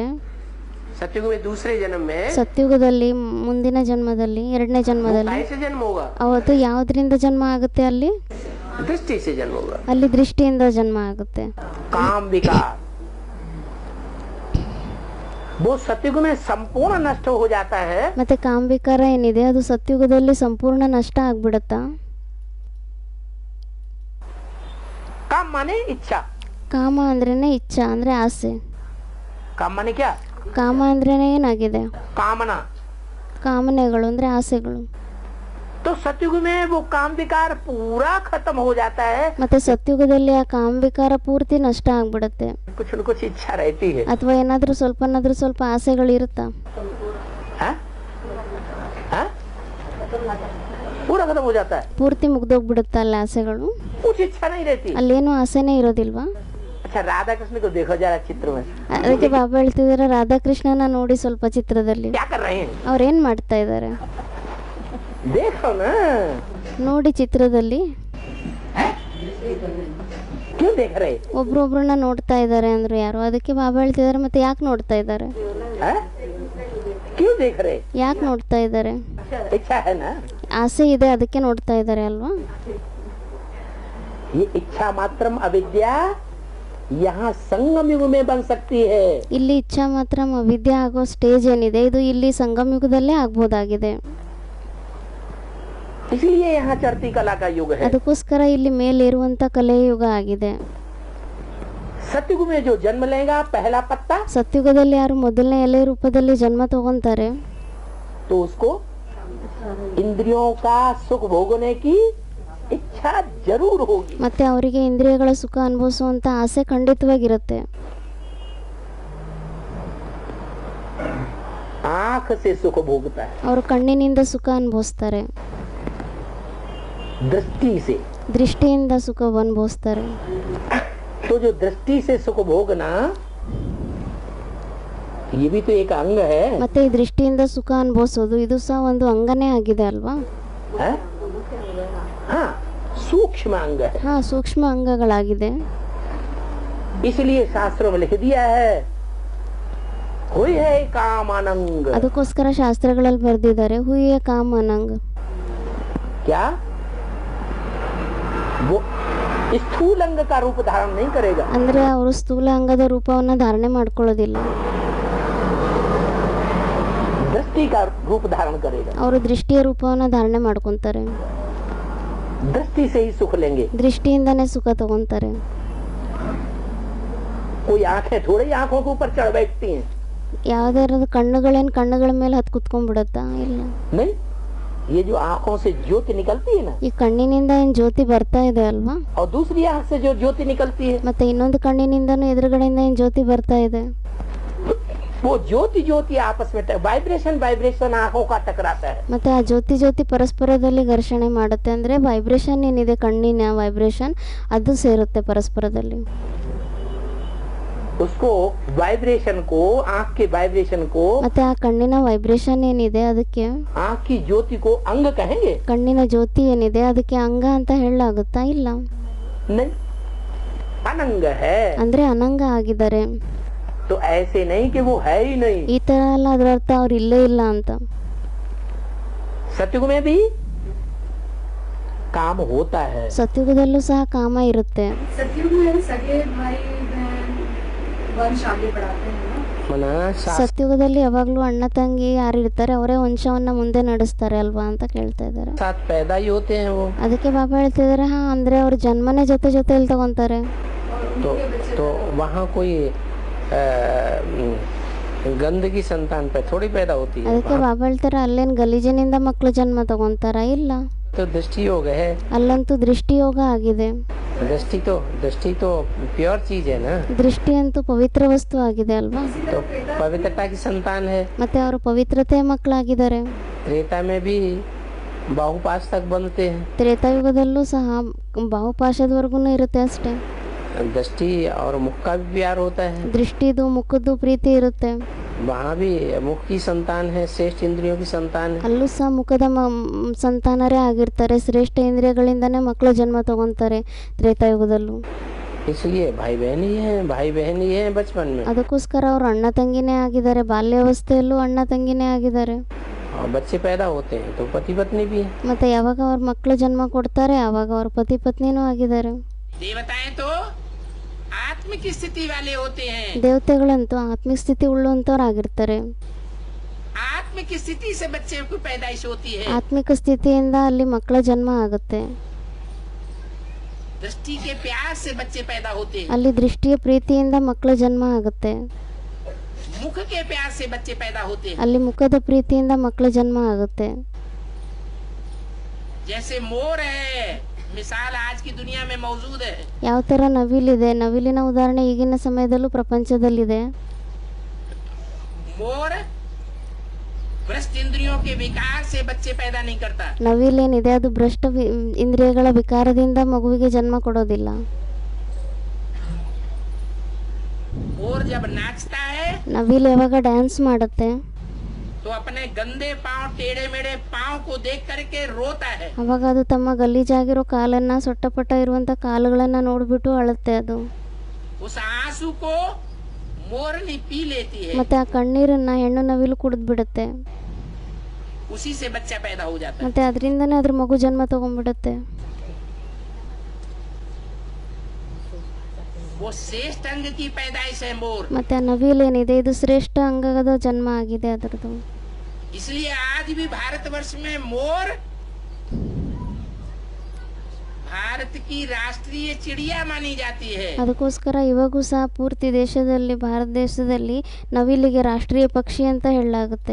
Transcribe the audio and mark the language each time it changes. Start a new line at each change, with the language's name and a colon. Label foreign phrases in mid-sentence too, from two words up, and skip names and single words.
Hindi: सत्युग में दूसरे जन्म में
Kannada: ಸತ್ಯುಗದಲ್ಲಿ ಮುಂದಿನ ಜನ್ಮದಲ್ಲಿ ಎರಡನೇ ಜನ್ಮದಲ್ಲಿ
Hindi: काय से जन्म होगा?
Kannada: ಅವತ್ತು ಯಾವುದರಿಂದ ಜನ್ಮ ಆಗುತ್ತೆ? ಅಲ್ಲಿ
Hindi: दृष्टि से जन्म होगा।
Kannada: ಅಲ್ಲಿ ದೃಷ್ಟಿಯಿಂದ ಜನ್ಮ ಆಗುತ್ತೆ।
Hindi: काम विकार वो सत्युग में संपूर्ण नष्ट हो जाता है।
Kannada: ಮತ್ತೆ ಕಾಮವಿಕಾರ ಏನಿದೆ ಅದು ಸತ್ಯುಗದಲ್ಲಿ ಸಂಪೂರ್ಣ ನಷ್ಟ ಆಗ್ಬಿಡುತ್ತಾ?
Hindi: काम माने इच्छा।
Kannada: ಕಾಮ ಅಂದ್ರೇನೆ ಇಚ್ಛಾ ಅಂದ್ರೆ ಆಸೆ।
Hindi: काम माने क्या?
Kannada: ಕಾಮ ಅಂದ್ರೇನೆ ಏನಾಗಿದೆ?
Hindi: कामना।
Kannada: ಕಾಮನೆಗಳು ಅಂದ್ರೆ ಆಸೆಗಳು।
Hindi: तो सत्युग में वो काम विकार पूरा खत्म हो जाता है।
Kannada: ಮತ್ತೆ ಸತ್ಯುಗದಲ್ಲಿ ಆ ಕಾಮವಿಕಾರ ಪೂರ್ತಿ ನಷ್ಟ ಆಗ್ಬಿಡುತ್ತೆ।
Hindi: कुछ न कुछ इच्छा रहती है।
Kannada: ಅಥವಾ ಏನಾದ್ರೂ ಸ್ವಲ್ಪ ಆಸೆಗಳು ಇರುತ್ತಾ?
Hindi: हाँ? हाँ? पूरा खत्म हो जाता है।
Kannada: ಪೂರ್ತಿ ಮುಗ್ದೋಗ್ಬಿಡುತ್ತಾ ಅಲ್ಲಿ ಆಸೆಗಳು?
Hindi: कुछ इच्छा नहीं रहती।
Kannada: ಅಲ್ಲೇನು ಆಸೆನೇ ಇರೋದಿಲ್ವಾ?
Hindi: अच्छा राधा कृष्ण को देखो जरा चित्र में।
Kannada: ಅದಕ್ಕೆ ಬಾಬಾ ಹೇಳ್ತಿದಾರೆ ರಾಧಾಕೃಷ್ಣನ ನೋಡಿ ಸ್ವಲ್ಪ ಚಿತ್ರದಲ್ಲಿ
Hindi: क्या कर रहे हैं?
Kannada: ಅವ್ರೇನ್ ಮಾಡ್ತಾ ಇದ್ದಾರೆ
Hindi: देखो ना।
Kannada: ನೋಡಿ ಚಿತ್ರದಲ್ಲಿ
Hindi: क्यों देख रहे?
Kannada: ಒಬ್ರೊಬ್ರನ್ನ ನೋಡ್ತಾ ಇದ್ದಾರೆ ಅಂದ್ರು ಯಾರು? ಅದಕ್ಕೆ ಬಾಬಾ ಹೇಳ್ತಿದಾರೆ ಮತ್ತೆ ಯಾಕೆ ನೋಡ್ತಾ ಇದ್ದಾರೆ?
Hindi: हैं? क्यों देख रहे?
Kannada: ಯಾಕೆ ನೋಡ್ತಾ ಇದ್ದಾರೆ?
Hindi: इच्छा है ना?
Kannada: ಆಸೆ ಇದೆ ಅದಕ್ಕೆ ನೋಡ್ತಾ ಇದ್ದಾರೆ ಅಲ್ವಾ?
Hindi: ये इच्छा मात्रम अविद्या यहाँ संगम युग में बन सकती है।
Kannada: ಇಲ್ಲಿ ಇಚ್ಛಾ ಮಾತ್ರ ವಿದ್ಯೆ ಆಗೋ ಸ್ಟೇಜ್ ಏನಿದೆ ಇದು ಇಲ್ಲಿ ಸಂಗಮ ಯುಗದಲ್ಲೇ ಆಗ್ಬೋದಾಗಿದೆ।
Hindi: इसलिए यहाँ चढ़ती कला का युग है।
Kannada: ಅದಕ್ಕೋಸ್ಕರ ಇಲ್ಲಿ ಮೇಲೇರುವಂತ ಕಲೆಯ ಯುಗ ಆಗಿದೆ।
Hindi: सत्युग में जो जन्म लेगा पहला पत्ता,
Kannada: ಸತ್ಯುಗದಲ್ಲಿ ಯಾರು ಮೊದಲನೇ ಎಲೆ ರೂಪದಲ್ಲಿ ಜನ್ಮ ತಗೊಂತಾರೆ
Hindi: तो उसको इंद्रियों का सुख भोगने की इच्छा जरूर होगी।
Kannada: ಮತ್ತೆ ಅವರಿಗೆ ಇಂದ್ರಿಯಗಳ ಸುಖ ಅನುಭವಿಸುವಂತ ಆಸೆ ಖಂಡಿತವಾಗಿರುತ್ತೆ।
Hindi: आँख से सुख भोगता है,
Kannada: ಅವರು ಕಣ್ಣಿನಿಂದ ಸುಖ ಅನುಭವಿಸ್ತಾರೆ,
Hindi: दृष्टि से।
Kannada: ದೃಷ್ಟಿಯಿಂದ ಸುಖ ಅನುಭವಿಸ್ತಾರೆ।
Hindi: तो जो दृष्टि से सुख भोगना ये भी तो एक अंग है।
Kannada: ಮತ್ತೆ ಈ ದೃಷ್ಟಿಯಿಂದ ಸುಖ ಅನುಭವಿಸೋದು ಇದು ಸಹ ಒಂದು ಅಂಗನೇ ಆಗಿದೆ ಅಲ್ವಾ?
Hindi: है? हाँ सूक्ष्म अंग है।
Kannada: ಹಾ, ಸೂಕ್ಷ್ಮ ಅಂಗಗಳಾಗಿದೆ।
Hindi: इसलिए शास्त्रों में लिख दिया है हुई है काम अनंग।
Kannada: ಅದಕ್ಕೋಸ್ಕರ ಶಾಸ್ತ್ರಗಳಲ್ಲಿ ಬರೆದಿದ್ದಾರೆ ಹುಯಿಯ ಕಾಮ ಅನಂಗ್।
Hindi: क्या वो स्थूल अंग का रूप धारण नहीं करेगा।
Kannada: ಅಂದ್ರೆ ಅವರು ಸ್ಥೂಲ ಅಂಗದ ರೂಪವನ್ನ ಧಾರಣೆ ಮಾಡ್ಕೊಳ್ಳೋದಿಲ್ಲ,
Hindi: दृष्टि का रूप धारण करेगा।
Kannada: ಅವರು दृष्टिಯ ರೂಪವನ್ನ ಧಾರಣೆ ಮಾಡ್ಕೊಂತಾರೆ,
Hindi: दृष्टि से ही सुख लेंगे।
Kannada: ದೃಷ್ಟಿಯಿಂದನೇ ಸುಖ ತಗೊಂತಾರೆ।
Hindi: कोई आंखें थोड़ी आंखों के ऊपर चढ़ बैठती हैं।
Kannada: ಯಾವ್ದಾರದ ಕಣ್ಣುಗಳೇನ್ ಕಣ್ಣುಗಳ ಮೇಲೆ ಹತ್ ಕುತ್ಕೊಂಡ್ಬಿಡತ್ತಾ? ಇಲ್ಲ,
Hindi: नहीं, ये जो आंखों से ज्योति निकलती है ना,
Kannada: ಈ ಕಣ್ಣಿನಿಂದ ಏನ್ ಜ್ಯೋತಿ ಬರ್ತಾ ಇದೆ ಅಲ್ವಾ?
Hindi: और दूसरी आंख से जो ज्योति निकलती है,
Kannada: ಮತ್ತೆ ಇನ್ನೊಂದು ಕಣ್ಣಿನಿಂದನೂ ಎದುರುಗಡೆಯಿಂದ ಏನ್ ಜ್ಯೋತಿ ಬರ್ತಾ ಇದೆ,
Hindi: वो ज्योति ज्योति आपस में वाइब्रेशन आंखों का टकराता है।
Kannada: ಮತ್ತೆ ಆ ಜ್ಯೋತಿ ಪರಸ್ಪರದಲ್ಲಿ ಘರ್ಷಣೆ ಮಾಡುತ್ತೆ। ಅಂದ್ರೆ ವೈಬ್ರೇಷನ್ ಏನಿದೆ ಕಣ್ಣಿನ ವೈಬ್ರೇಷನ್ ಅದು ಸೇರುತ್ತೆ ಪರಸ್ಪರದಲ್ಲಿ।
Hindi: उसको वाइब्रेशन को, आंख के वाइब्रेशन को,
Kannada: ಮತ್ತೆ ಆ ಕಣ್ಣಿನ ವೈಬ್ರೇಷನ್ ಏನಿದೆ ಅದಕ್ಕೆ,
Hindi: आंख की ज्योति को अंग कहेंगे?
Kannada: ಕಣ್ಣಿನ ಜ್ಯೋತಿ ಏನಿದೆ ಅದಕ್ಕೆ ಅಂಗ ಅಂತ ಹೇಳಲಾಗುತ್ತಾ? ಇಲ್ಲ,
Hindi: नहीं, अनंग है।
Kannada: ಅಂದ್ರೆ ಅನಂಗ ಆಗಿದ್ದಾರೆ।
Hindi: तो ऐसे नहीं कि वो है ही नहीं।
Kannada: ಈ ತರ ಅಲ್ಲ, ಅದರ ಅರ್ಥ ಅವ್ರು ಇಲ್ಲೇ ಇಲ್ಲ ಅಂತ।
Hindi: सत्युग में भी काम होता है।
Kannada: ಸತ್ಯುಗದಲ್ಲೂ ಸಹ ಕಾಮ ಇರುತ್ತೆ।
Hindi: सतयुग में सगे भाई बहन वंश आगे बढ़ाते हैं ना। मना
Kannada: ಸತ್ಯುಗದಲ್ಲಿ ಯಾವಾಗಲೂ ಅಣ್ಣ ತಂಗಿ ಯಾರಿರ್ತಾರೆ ಅವರೇ ವಂಶವನ್ನ ಮುಂದೆ ನಡೆಸ್ತಾರೆ ಅಲ್ವಾ ಅಂತ ಕೇಳ್ತಾ ಇದ್ದಾರೆ.
Hindi: साथ पैदा ही होते हैं वो।
Kannada: ಅದಕ್ಕೆ ಬಾಬಾ ಹೇಳ್ತಿದ್ದಾರೆ, ಹಾ ಅಂದ್ರೆ ಅವ್ರ ಜನ್ಮನೇ ಜೊತೆ ಜೊತೆಯಲ್ಲಿ ತಗೊಂತಾರೆ.
Hindi: तो वहाँ कोई गंदगी संतान पे थोड़ी पैदा होती है।
Kannada: ಅದಕ್ಕೆ ಬಾಬಾ ಹೇಳ್ತಾರೆ, ಅಲ್ಲೇನ್ ಗಲೀಜಿನಿಂದ ಮಕ್ಕಳು ಜನ್ಮ ತಗೊಂತಾರ? ಇಲ್ಲ,
Hindi: तो दृष्टि योग है।
Kannada: ಅಲ್ಲಂತೂ ದೃಷ್ಟಿ ಯೋಗ ಆಗಿದೆ.
Hindi: दृष्टि तो प्योर चीज है ना।
Kannada: ದೃಷ್ಟಿ ಅಂತೂ ಪವಿತ್ರ ವಸ್ತು ಆಗಿದೆ ಅಲ್ವಾ?
Hindi: तो पवित्रता की संतान है।
Kannada: ಮತ್ತೆ ಅವರು ಪವಿತ್ರತೆಯ ಮಕ್ಕಳಾಗಿದ್ದಾರೆ.
Hindi: त्रेता में भी बाहुपाश तक बनते हैं।
Kannada: ತ್ರೇತಾಯುಗದಲ್ಲೂ ಸಹ ಬಾಹುಪಾಶದವರೆಗೂ ಇರುತ್ತೆ ಅಷ್ಟೇ.
Hindi: दृष्टि और मुख का भी प्यार होता है।
Kannada: ದೃಷ್ಟಿದು ಮುಖದ್ದು ಪ್ರೀತಿ ಇರುತ್ತೆ.
Hindi: वहाँ भी मुख की संतान है, श्रेष्ठ इंद्रियों की संतान है।
Kannada: ಅಲ್ಲೂ ಸಹ ಮುಖದ ಸಂತಾನರೇ ಆಗಿರ್ತಾರೆ. ಶ್ರೇಷ್ಠ ಇಂದ್ರಿಯಗಳಿಂದನೇ ಮಕ್ಕಳು ಜನ್ಮ ತಗೊಂತಾರೆ ತ್ರೇತಾಯುಗದಲ್ಲೂ.
Hindi: इसलिए भाई बहन ही है बचपन में।
Kannada: ಅದಕ್ಕೋಸ್ಕರ ಅವರು ಅಣ್ಣ ತಂಗಿನೇ ಆಗಿದ್ದಾರೆ. ಬಾಲ್ಯಾವಸ್ಥೆಯಲ್ಲೂ ಅಣ್ಣ ತಂಗಿನೇ ಆಗಿದ್ದಾರೆ.
Hindi: और बच्चे पैदा होते हैं तो पति पत्नी भी है।
Kannada: ಮತ್ತೆ ಯಾವಾಗ ಅವ್ರ ಮಕ್ಕಳು ಜನ್ಮ ಕೊಡ್ತಾರೆ ಆವಾಗ ಅವ್ರ ಪತಿ ಪತ್ನಿನೂ ಆಗಿದ್ದಾರೆ.
Hindi: देवताएं तो आत्मिक स्थिति वाले होते हैं।
Kannada: ದೇವತೆಗಳಂತೂ ಆತ್ಮಿಕ ಸ್ಥಿತಿ ಉಳ್ಳಂತವ್ರಾಗಿರ್ತಾರೆ.
Hindi: आत्मिक स्थिति से बच्चे को पैदाइश होती है।
Kannada: ಆತ್ಮಿಕ ಸ್ಥಿತಿಯಿಂದ ಅಲ್ಲಿ ಮಕ್ಕಳ ಜನ್ಮ ಆಗುತ್ತೆ.
Hindi: दृष्टि के प्यार से बच्चे पैदा होते हैं।
Kannada: ಅಲ್ಲಿ ದೃಷ್ಟಿಯ ಪ್ರೀತಿಯಿಂದ ಮಕ್ಕಳ ಜನ್ಮ ಆಗುತ್ತೆ.
Hindi: मुख के प्यार से बच्चे पैदा होते हैं।
Kannada: ಅಲ್ಲಿ ಮುಖದ ಪ್ರೀತಿಯಿಂದ ಮಕ್ಕಳ ಜನ್ಮ ಆಗುತ್ತೆ.
Hindi: जैसे मोर है, मिसाल आज की दुनिया में मौजूद है।
Kannada: ಯಾವ ತರ ನವಿಲಿದೆ, ನವಿಲಿನ ಉದಾಹರಣೆ ಈಗಿನ ಸಮಯದಲ್ಲೂ ಪ್ರಪಂಚದಲ್ಲಿದೆ.
Hindi: मोर भ्रष्ट इंद्रियों के विकार से बच्चे पैदा नहीं करता।
Kannada: ನವಿಲೇನಿದೆ ಅದು ಭ್ರಷ್ಟ ಇಂದ್ರಿಯಗಳ ವಿಕಾರದಿಂದ ಮಗುವಿಗೆ ಜನ್ಮ ಕೊಡೋದಿಲ್ಲ.
Hindi: मोर जब नाचता है
Kannada: ನವಿಲು ಯಾವಾಗ ಡ್ಯಾನ್ಸ್ ಮಾಡುತ್ತೆ
Hindi: तो अपने गंदे पांव, टेढ़े मेढ़े पांव को देख करके रोता है।
Kannada: ಅವಾಗ ಅದು ತಮ್ಮ ಗಲೀಜಾಗಿರೋ ಕಾಲನ್ನ, ಸೊಟ್ಟಪಟ್ಟ ಇರುವಂತ ಕಾಲುಗಳನ್ನ ನೋಡ್ಬಿಟ್ಟು ಅಳುತ್ತೆ. ಅದು
Hindi: उस आंसू को मोरनी पी लेती है।
Kannada: ಮತ್ತೆ ಆ ಕಣ್ಣೀರನ್ನ ಹೆಣ್ಣು ನವಿಲು ಕುಡಿದ್ ಬಿಡುತ್ತೆ.
Hindi: उसी से बच्चा पैदा हो जाता है।
Kannada: ಮತ್ತೆ ಅದರಿಂದನೇ ಅದ್ರ ಮಗು ಜನ್ಮ ತಗೊಂಡ್ಬಿಡುತ್ತೆ.
Hindi: वो श्रेष्ठ अंग की पैदाइश है मोर।
Kannada: ಮತ್ತೆ ಆ ನವಿಲೇನಿದೆ ಇದು ಶ್ರೇಷ್ಠ ಅಂಗದ ಜನ್ಮ ಆಗಿದೆ ಅದರದು.
Hindi: इसलिए आज भी भारतवर्ष में मोर भारत की राष्ट्रीय चिड़िया मानी जाती है।
Kannada: ಅದಕ್ಕೋಸ್ಕರ ಇವಾಗೂ ಸಹ ಪೂರ್ತಿ ದೇಶದಲ್ಲಿ, ಭಾರತ ದೇಶದಲ್ಲಿ ನವಿಲಿಗೆ ರಾಷ್ಟ್ರೀಯ ಪಕ್ಷಿ ಅಂತ ಹೇಳಲಾಗುತ್ತೆ.